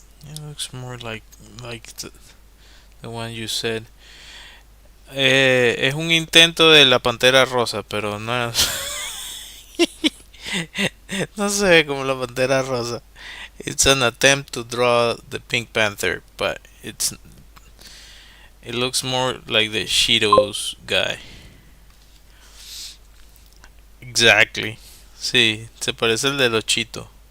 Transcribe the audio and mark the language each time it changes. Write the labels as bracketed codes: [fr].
[en] It looks more like the one you said. [es] Es un intento de la pantera rosa, pero no no se ve como la pantera rosa. [en] It's an attempt to draw the Pink Panther, but it looks more like the Cheetos guy. Exactly. [es] Sí, se parece al de los Cheetos.